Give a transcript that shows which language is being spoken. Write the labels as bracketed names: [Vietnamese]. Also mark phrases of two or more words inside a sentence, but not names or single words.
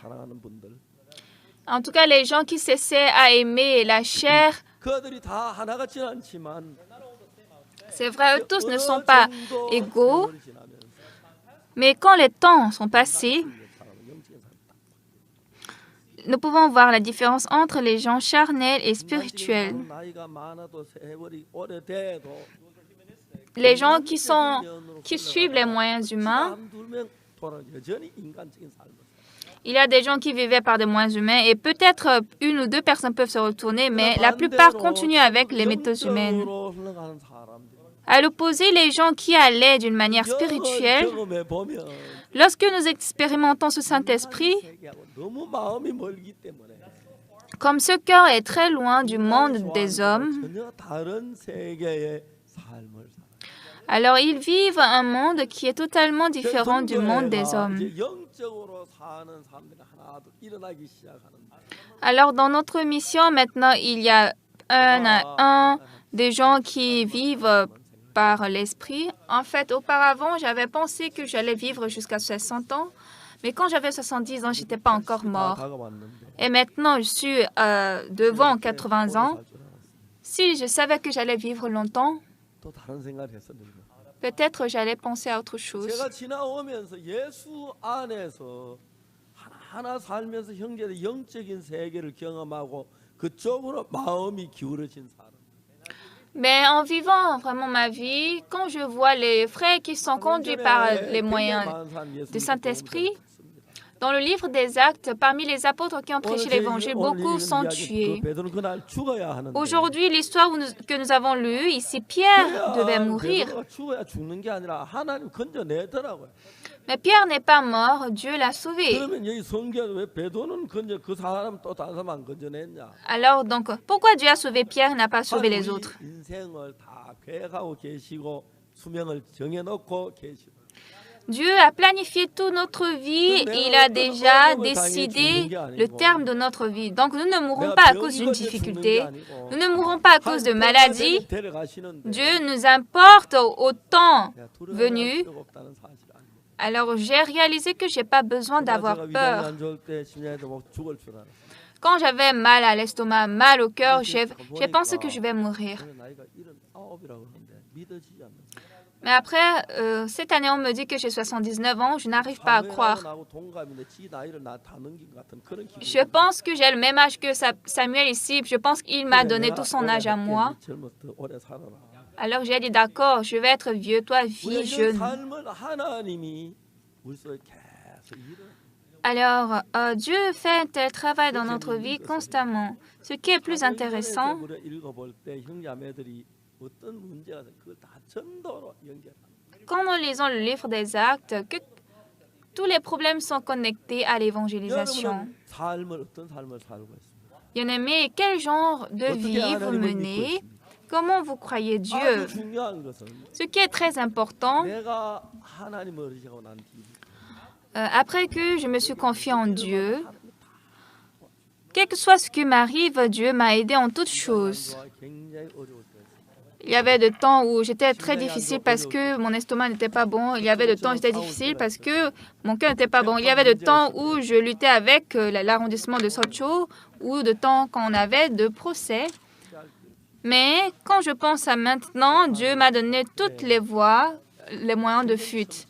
[Korean] 사랑하는 분들 [French] En tout cas, les gens qui s'essaient à aimer la chair, [Korean] 그들이 다 하나같지는 않지만 [French] c'est vrai, eux tous ne sont [Korean] 어느 [French] pas [Korean] 정도 [French] égaux, [Korean] 세월이 지나면서 [French] mais quand les temps sont passés, [Korean] 영적인 사람 [French] nous pouvons voir la différence entre les gens charnels et spirituels. [Korean] 나이가 많아도 세월이 오래돼도 [French] Les gens qui suivent les moyens humains, [Korean] 한두명 돌아 여전히 인간적인 삶을 [French] il y a des gens qui vivaient par des moyens humains et peut-être une ou deux personnes peuvent se retourner, mais la plupart continuent avec les méthodes humaines. [Korean] 영적으로 흘러가는 사람들 [French] À l'opposé, les gens qui allaient d'une manière spirituelle, [Korean] 경험해 보면 [French] lorsque nous expérimentons ce Saint-Esprit, [Korean] 세계하고 너무 마음이 멀기 때문에 [French] comme ce cœur est très loin du monde des hommes, [Korean] 전혀 다른 세계의 삶을 살아. [French] alors ils vivent un monde qui est totalement différent du monde des hommes. [Korean] 이제 영적으로 사는 사람들이 하나둘 일어나기 시작하는데 [French] Alors dans notre mission, maintenant, il y a un à un des gens qui vivent par l'esprit. En fait, auparavant, j'avais pensé que j'allais vivre jusqu'à 60 ans, mais quand j'avais 70 ans, je n'étais pas encore mort. [Korean] 다가왔는데 [French] Et maintenant, je suis devant 80 ans. Si je savais que j'allais vivre longtemps, [Korean] 또 다른 생각을 했었는데 [French] peut-être j'allais penser à autre chose. [Korean] 제가 지나오면서 예수 안에서 하나 살면서 형제들 영적인 세계를 경험하고 그쪽으로 마음이 기울어진 사람. [French] Mais en vivant vraiment ma vie, quand je vois les frères qui sont conduits par les moyens du Saint-Esprit, dans le livre des Actes, parmi les apôtres qui ont prêché l'Évangile, beaucoup sont tués. [Korean] 베드로는 그날 죽어야 하는데 [French] Aujourd'hui, l'histoire que nous avons lue, ici, Pierre devait mourir. [Korean] 베드로가 죽어야 죽는 게 아니라 하나님 건져내더라고요. [French] Mais Pierre n'est pas mort, Dieu l'a sauvé. [Korean] 그러면 여기 성경 왜 베드로는 건져 그 사람 또 다른 사람 안 건져냈냐? [French] Alors, donc, pourquoi Dieu a sauvé Pierre et n'a pas sauvé les autres? [Korean] 인생을 다 계획하고 계시고 수명을 정해놓고 계시고. [French] Dieu a planifié toute notre vie, il a déjà décidé le terme de notre vie. Donc nous ne mourrons pas à cause d'une difficulté, nous ne mourrons pas à cause de maladie. Dieu nous importe au temps venu. Alors j'ai réalisé que je n'ai pas besoin d'avoir peur. Quand j'avais mal à l'estomac, mal au cœur, j'ai pensé que je vais mourir. [Korean] 저는 나이가 79이라고 하는데 믿어지지 않는 [French] Mais après, cette année, on me dit que j'ai 79 ans. Je n'arrive pas à croire. [Korean] 나하고 동갑인데 지 나이를 다 넘긴 것 같은 그런 기분이 [French] Je pense que j'ai le même âge que Samuel ici. Je pense qu'il m'a donné tout son âge à moi. [Korean] 젊어서 오래 살아라. [French] Alors j'ai dit, d'accord, je vais être vieux, toi, [Korean] 우리가 [French] vie [Korean] 이런 [French] jeune. [Korean] 삶을 하나님이 우리 속에 계속 일을 [French] Alors, Dieu fait un tel travail dans notre vie constamment. Ce qui est plus intéressant, [Korean] 우리가 읽어볼 때 형제자매들이 어떤 문제가 있어요. 그걸 다 전도로 연결합니다. [French] quand nous lisons le livre des Actes, que tous les problèmes sont connectés à l'évangélisation. [Korean] 여러분은 삶을 어떤 삶을 살고 있습니까? [French] Bien-aimés, quel genre de vie vous menez? Comment vous croyez Dieu? [Korean] 아주 중요한 것은 [French] Ce qui est très important, [Korean] 내가 하나님을 의지하고 난 뒤 [French] après que je me suis confié en Dieu, quel que soit ce qui m'arrive, Dieu m'a aidé en toutes choses. [Korean] 굉장히 어려울 때 [French] Il y avait des temps où j'étais très difficile parce que mon estomac n'était pas bon. Il y avait des temps où j'étais difficile parce que mon cœur n'était pas bon. Il y avait des temps où je luttais avec l'arrondissement de Socho ou de temps quand on avait de procès. Mais quand je pense à maintenant, Dieu m'a donné toutes les voies, les moyens de fuite.